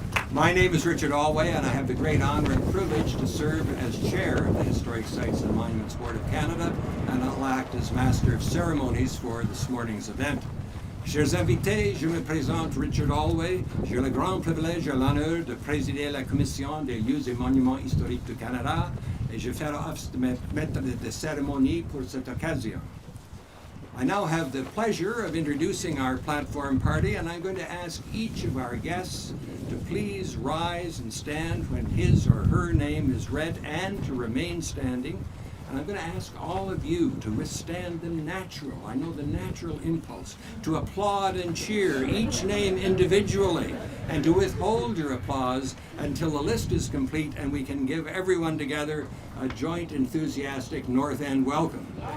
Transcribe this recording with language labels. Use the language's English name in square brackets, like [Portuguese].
[English] My name is Richard Alway, and I have the great honor and privilege to serve as chair of the Historic Sites and Monuments Board of Canada, and I'll act as master of ceremonies for this morning's event. [French] Chers invités, je me présente Richard Alway. J'ai le grand privilège et l'honneur de présider la Commission des lieux et monuments historiques du Canada, et je ferai office de maître de cérémonie pour cette occasion. [English] I now have the pleasure of introducing our platform party, and I'm going to ask each of our guests to please rise and stand when his or her name is read, and to remain standing. And I'm going to ask all of you to withstand the natural impulse, to applaud and cheer each name individually, and to withhold your applause until the list is complete and we can give everyone together a joint enthusiastic North End welcome.